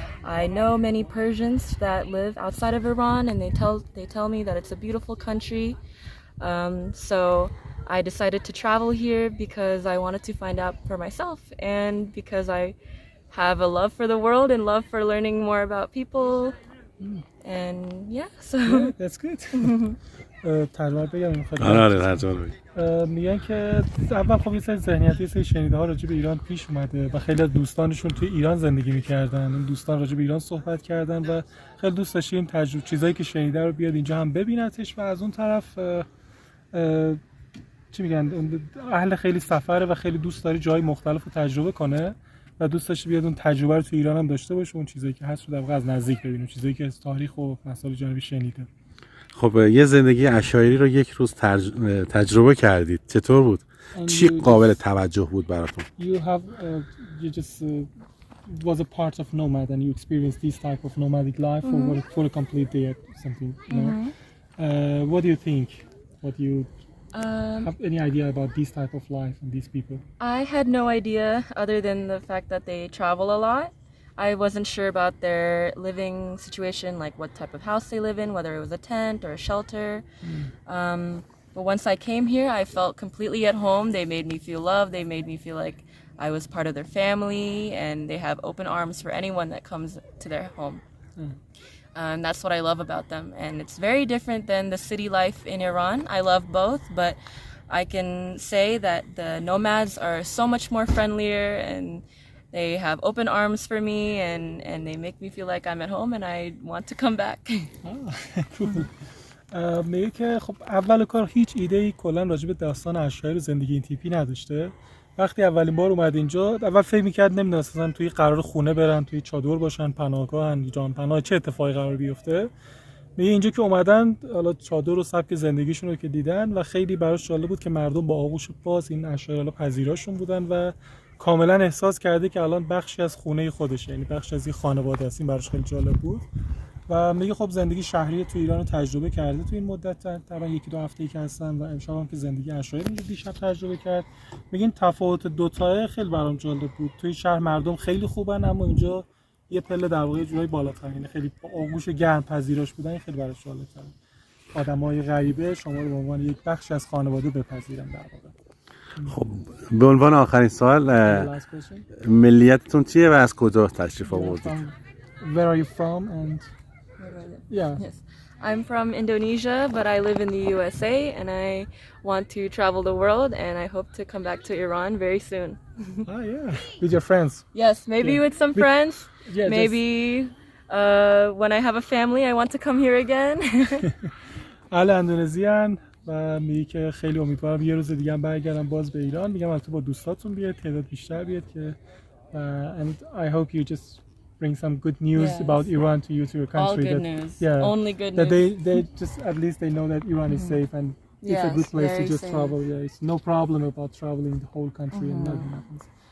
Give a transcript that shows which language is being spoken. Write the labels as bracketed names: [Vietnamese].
[English] I know many Persians that live outside of Iran, and they tell me that it's a beautiful country. So I decided to travel here because I wanted to find out for myself, and because I have a love for the world and love for learning more about people. And yeah, so Yeah, that's good. [Persian] ترجمه بگم میخواد. آره ترجمه بگم. میگن که اول خب یه سری ذهنیتی، یه سری شنیده ها راجع به ایران پیش اومده و خیلی از دوستانشون توی ایران زندگی میکردن. اون دوستان راجع به ایران صحبت کردن و خیلی دوست داشتیم این تجربه چیزایی که شنیده رو بیاد اینجا هم ببینتش و از اون طرف چی میگن اهل خیلی سفره و خیلی دوست داره جای مختلف رو تجربه کنه و دوست داشته بیاد اون تجربه رو توی ایران هم داشته باشه، اون چیزایی که هست رو در واقع از نزدیک ببینه، چیزایی که از تاریخ و مسائل جانبی شنیده. خب یه زندگی عشایری رو یک روز تجربه کردید، چطور بود؟ چی قابل توجه بود براتون؟ [English] You just was a part of nomad and you experienced this type of nomadic life for a complete day or something, you know? What do you think? What do you have any idea about this type of life and these people? I had no idea other than the fact that they travel a lot. I wasn't sure about their living situation, like what type of house they live in, whether it was a tent or a shelter. But once I came here, I felt completely at home. They made me feel loved. They made me feel like I was part of their family, and they have open arms for anyone that comes to their home. That's what I love about them. And it's very different than the city life in Iran. I love both, but I can say that the nomads are so much more friendlier, and they have open arms for me, and they make me feel like I'm at home and I want to come back. [Persian] میگه که خب اول کار هیچ ایده‌ای کلا راجع به داستان عشایر زندگی این تیپی نداشته. وقتی اولین بار اومد اینجا اول فکر می‌کرد نمی‌دونست اصلا توی قرار خونه برن، توی چادر باشن، پناهگاهن، جان پناه، چه اتفاقی قرار بیفته. میگه اینجا که اومدن حالا چادر و سبک زندگیشون رو که دیدن و خیلی براش جالب بود که مردم با آغوش باز این عشایر پذیراشون بودن و کاملا احساس کرده که الان بخشی از خونه خودشه، یعنی بخشی از این خانواده است. این براش خیلی جالب بود. و میگه خب زندگی شهری تو ایران رو تجربه کرده تو این مدت، تقریبا یکی دو هفته‌ای که هستن و امشب هم که زندگی عشایری رو دیشب تجربه کرد. میگه این تفاوت دو تایه خیلی برام جالب بود. توی شهر مردم خیلی خوبن، اما اینجا یه پله در واقع جورایی بالاتر، یعنی خیلی آغوش گرم پذیراش بودن. خیلی براش جالب‌تره. آدمای غریبه شما رو به عنوان یک بخش از خانواده بپذیرن در واقع. خب به عنوان آخرین سوال، ملیتتون چیه و از کجا تشریف آوردید؟ [English] Where are you from and yeah. Yes. I'm from Indonesia, but I live in the USA, and I want to travel the world, and I hope to come back to Iran very soon. Oh yeah, with your friends. Yes, maybe with some friends. Yeah, maybe when I have a family, I want to come here again. [Persian] اهل اندونزیان و میگه که خیلی امیدوارم یه روز دیگه هم برگردم باز به ایران. میگم البته با دوستاتون بیاد، تعداد بیشتر بیاد که [English] and I hope you just bring some good news about Iran to you, to your country. All good that, news. Yeah, Only good that news. they just at least they know that Iran is safe and it's a good place to just travel. Yeah, it's no problem about traveling the whole country and nothing happens.